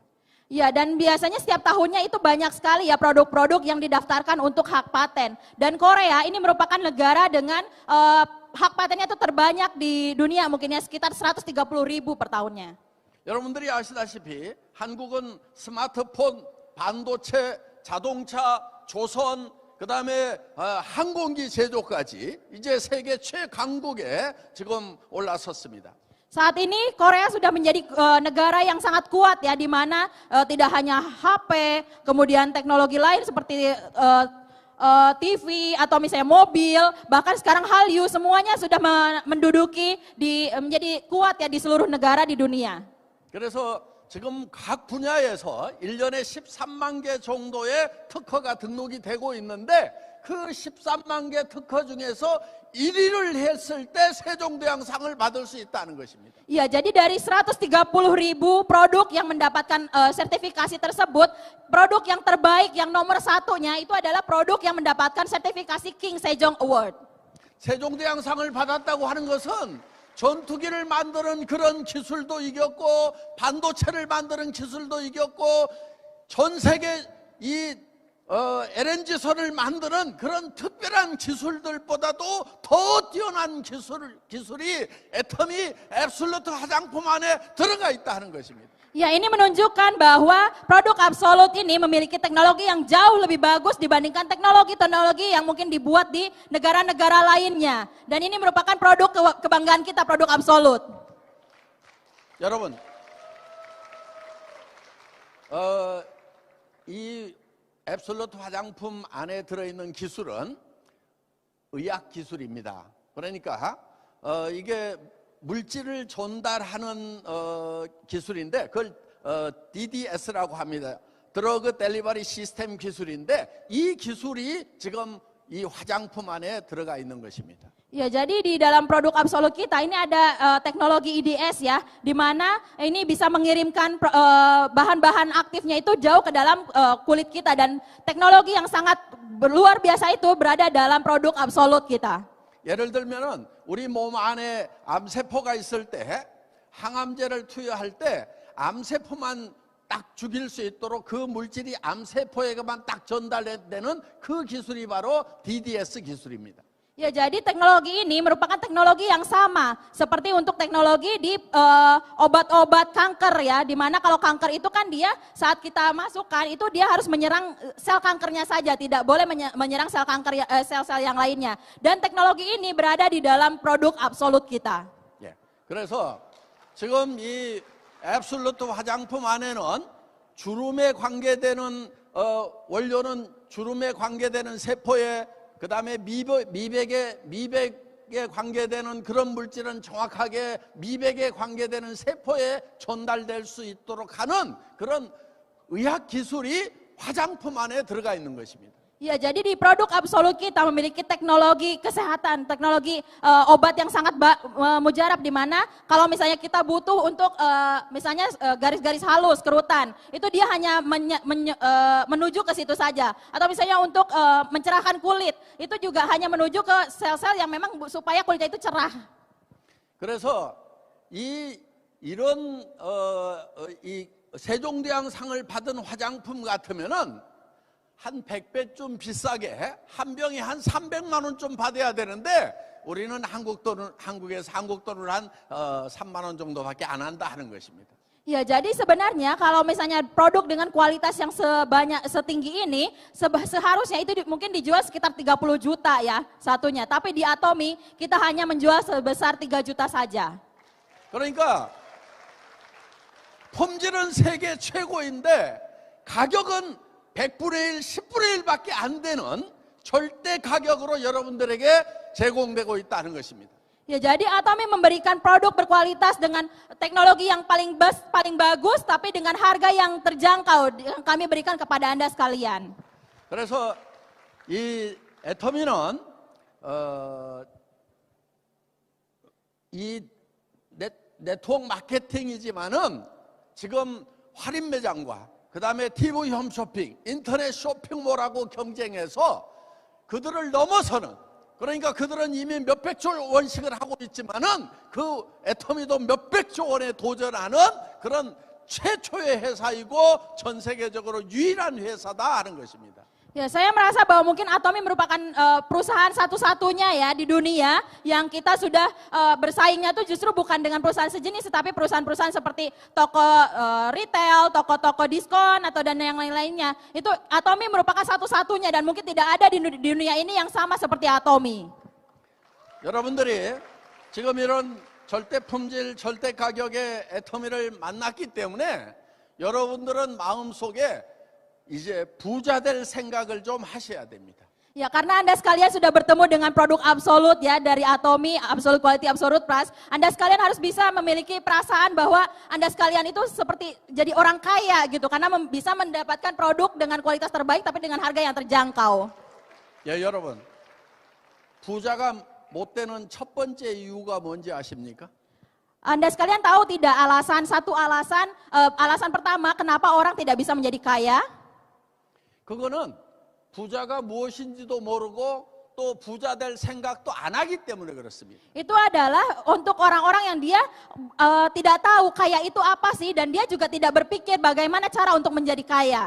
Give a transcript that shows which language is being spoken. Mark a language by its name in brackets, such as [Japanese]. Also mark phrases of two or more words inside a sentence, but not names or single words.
[Indonesian] Ya, dan biasanya setiap tahunnya itu banyak sekali ya produk-produk yang didaftarkan untuk hak paten. Dan Korea ini merupakan negara dengan hak patennya itu terbanyak di dunia, mungkin ya sekitar 130.000 per tahunnya. [Korean] 여러분들이 아시다시피 한국은 스마트폰, 반도체, 자동차, 조선, 그다음에 항공기 제조까지 이제 세계 최강국에 지금 올라섰습니다. [Indonesian] Saat ini Korea sudah menjadi negara yang sangat kuat ya, di mana tidak hanya HP, kemudian teknologi lain seperti TV atau misalnya mobil, bahkan sekarang Hallyu semuanya sudah menduduki menjadi kuat ya di seluruh negara di dunia. [Korean] 그래서 지금 각 분야에서 1년에 13만 개 정도의 특허가 등록이 되고 있는데 그 13만 개 특허 중에서 1위를 했을 때 세종대왕상을 받을 수 있다는 것입니다. [Indonesian] Iya, jadi dari 130.000 produk yang mendapatkan sertifikasi tersebut, produk yang terbaik yang nomor 1-nya itu adalah produk yang mendapatkan sertifikasi King Sejong Award. [Korean] 세종대왕상을 받았다고 하는 것은 전투기를 만드는 그런 기술도 이겼고 반도체를 만드는 기술도 이겼고 전 세계 이 LNG선을 만드는 그런 특별한 기술들보다도 더 뛰어난 기술이 애터미 앱솔루트 화장품 안에 들어가 있다는 것입니다. [Indonesian] Ya, ini menunjukkan bahwa produk Absolut ini memiliki teknologi yang jauh lebih bagus dibandingkan teknologi-teknologi yang mungkin dibuat di negara-negara lainnya. Dan ini merupakan produk kebanggaan kita, produk Absolut. [Korean] 여러분, 이 앱솔루트 화장품 안에 들어있는 기술은 의학 기술입니다. 그러니까 이게 물질을 전달하는 기술인데 그걸 DDS라고 합니다. [English] drug delivery system [Korean] 기술인데 이 기술이 지금 이 화장품 안에 들어가 있는 것입니다. [Indonesian] Ya, jadi di dalam produk Absolut kita ini ada teknologi IDS ya, di mana ini bisa mengirimkan bahan-bahan aktifnya itu jauh ke dalam kulit kita, dan teknologi yang sangat luar biasa itu berada dalam produk Absolut kita. [Korean] 예를 들면은 우리 몸 안에 암세포가 있을 때 항암제를 투여할 때 암세포만 딱 죽일 수 있도록 그 물질이 암세포에게만 딱 전달되는 그 기술이 바로 DDS 기술입니다. [Indonesian] Ya, jadi teknologi ini merupakan teknologi yang sama seperti untuk teknologi di obat-obat kanker ya, di mana kalau kanker itu kan dia saat kita masukkan itu dia harus menyerang sel kankernya saja, tidak boleh menyerang sel kanker sel-sel yang lainnya. Dan teknologi ini berada di dalam produk Absolut kita. [Korean] 예. 그래서 지금 이 앱솔루트 화장품 안에는 주름에 관계되는 원료는 주름에 관계되는 세포에 그 다음에 미백 미백에 관계되는 그런 물질은 정확하게 미백에 관계되는 세포에 전달될 수 있도록 하는 그런 의학 기술이 화장품 안에 들어가 있는 것입니다. [Indonesian] Ya, jadi di produk absolut kita memiliki teknologi kesehatan, teknologi obat yang sangat mujarab, di mana kalau misalnya kita butuh untuk misalnya garis-garis halus, kerutan, itu dia hanya menuju ke situ saja. Atau misalnya untuk mencerahkan kulit, itu juga hanya menuju ke sel-sel yang memang supaya kulitnya itu cerah. [Korean] 그래서 이런 이 세종대왕상을 받은 화장품 같으면은 한 100배쯤 비싸게 한 병에 한 300만 원쯤 받아야 되는데 우리는 한국에서 한국 돈으로 한 3만 원 정도밖에 안 한다 하는 것입니다. [Indonesian] Ya, jadi sebenarnya kalau misalnya produk dengan kualitas yang setinggi ini, seharusnya itu mungkin dijual sekitar 30 juta ya satunya. Tapi di Atomy kita hanya menjual sebesar 3 juta saja. [Korean] 그러니까 품질은 세계 최고인데 가격은 100분의 1, 10분의 1밖에 안 되는 절대 가격으로 여러분들에게 제공되고 있다는 것입니다. [Indonesian] Ya, jadi Atomy memberikan produk berkualitas dengan teknologi yang paling bagus, tapi dengan harga yang terjangkau yang kami berikan kepada Anda sekalian. [Korean] 그래서 이 애터미는 이 네트워크 마케팅이지만은 지금 할인 매장과 그 다음에 TV 홈쇼핑, 인터넷 쇼핑몰하고 경쟁해서 그들을 넘어서는, 그러니까 그들은 이미 몇백조 원씩을 하고 있지만은 그 애터미도 몇백조 원에 도전하는 그런 최초의 회사이고 전 세계적으로 유일한 회사다 하는 것입니다. [Indonesian] Ya, saya merasa bahwa mungkin Atomy merupakan perusahaan satu-satunya ya di dunia yang kita sudah bersaingnya tuh justru bukan dengan perusahaan sejenis, tetapi perusahaan-perusahaan seperti toko retail, toko-toko diskon atau dan yang lain-lainnya. Itu Atomy merupakan satu-satunya dan mungkin tidak ada di dunia ini yang sama seperti Atomy. [Korean] 여러분들이 지금 이런 절대 품질, 절대 가격의 애터미를 만났기 때문에 여러분들은 마음속에 이제 부자 될 생각을 좀 하셔야 됩니다. [Indonesian] Ya, karena Anda sekalian sudah bertemu dengan produk absolut ya dari Atomy, [English] Absolute Quality, Absolute Price. [Indonesian] Anda sekalian harus bisa memiliki perasaan bahwa Anda sekalian itu seperti jadi orang kaya gitu, karena bisa mendapatkan produk dengan kualitas terbaik tapi dengan harga yang terjangkau. [Korean] 예, 여러분, 부자가 못 되는 첫 번째 이유가 뭔지 아십니까? [Indonesian] Anda sekalian tahu tidak alasan pertama kenapa orang tidak bisa menjadi kaya? [Korean] 그거는 부자가 무엇인지도 모르고 또 부자 될 생각도 안 하기 때문에 그렇습니다. [Indonesian] Itu adalah untuk orang-orang yang dia tidak tahu kaya itu apa sih, dan dia juga tidak berpikir bagaimana cara untuk menjadi kaya.